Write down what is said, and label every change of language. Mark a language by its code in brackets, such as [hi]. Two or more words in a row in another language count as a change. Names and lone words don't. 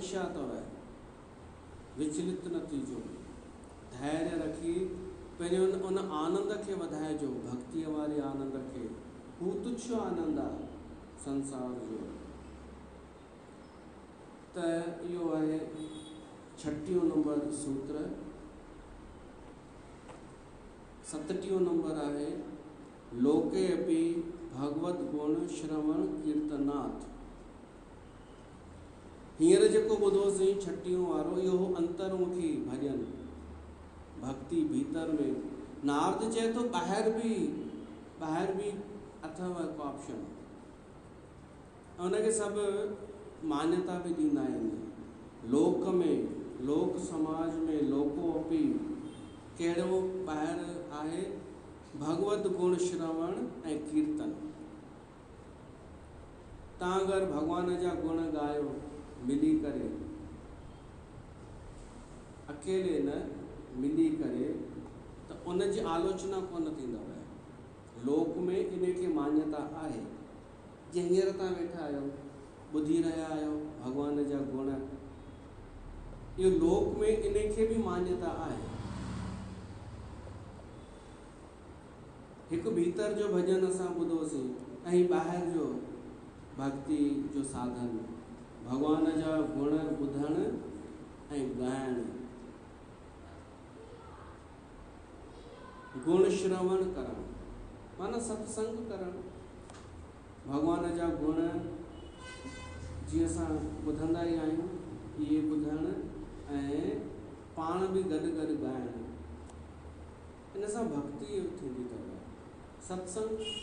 [sd] पर इहा परीक्षा अथव, विचलित न थीजो, धैर्य रखी पंहिंजे उन आनंद खे वधाइजो, भक्तीअ वारे आनंद खे। हू तुच्छ आनंद आहे संसार जो। त इहो आहे 36 नंबर सूत्र। [sa] 37 [sd] नंबर आहे [sa] लोके अपि भगवत गुण श्रवण कीर्तनाथ। [sd] हींअर जेको ॿुधोसीं 36 वारो, इहो अंतर्मुखी भॼन भक्ति भीतर में। नारद चए थो ॿाहिरि बि अथव हिकु ऑप्शन, उनखे सभु मान्यता बि ॾींदा आहिनि। लोक में, लोक समाज में, [sa] लोको अपि [sd] कहिड़ो ॿाहिरि आहे, भगवत गुण श्रवण ऐं कीर्तन। तव्हां अगरि भॻवान जा गुण ॻायो मिली करे, अकेले न, मिली करे, त उनजी आलोचना कोन थींदव। लोक में इनखे मान्यता आहे। जीअं हींअर तव्हां वेठा आहियो, ॿुधी रहिया आहियो भॻवान जा गुण, इहो लोक में इनखे बि मान्यता आहे। हिकु भीतर जो भॼन असां ॿुधोसीं, ऐं ॿाहिरि जो भक्ति जो साधन, भॻवान जा गुण ॿुधण ऐं ॻाइण, गुण श्रवण करणु, माना सत्संग करणु। भॻवान जा गुण जीअं असां ॿुधंदा ई आहियूं, इहे ॿुधणु ऐं पाण बि गॾु गॾु ॻाइणु। इन सां भक्ति थींदी अथव, सत्संग।